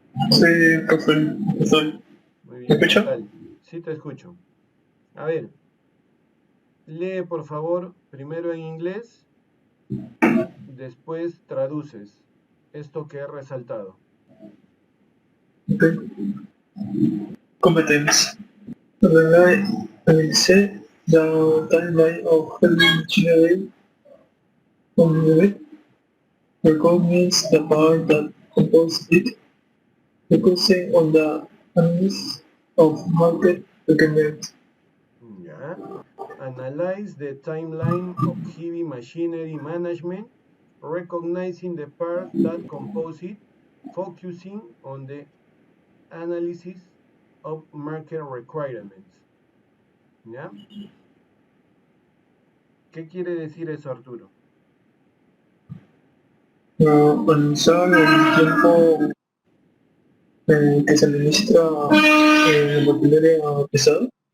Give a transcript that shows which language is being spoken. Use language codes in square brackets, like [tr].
[es] Sí, profe, estoy. Muy bien. ¿Me escucha? Tal. Sí, te escucho. A ver. Lee, por favor, primero en inglés. Después traduces esto que he resaltado. [en] Okay. Competence. Analyze the timeline of heavy machinery on the way. Recognize the part that compose it. Focusing on the analysis of market requirements. Yeah. Analyze the timeline of heavy machinery management, recognizing the parts that compose it, focusing on the analysis of market requirements. [es] ¿Ya? ¿Qué quiere decir eso, Arturo? Analizar el tiempo que se administra maquinaria pesada.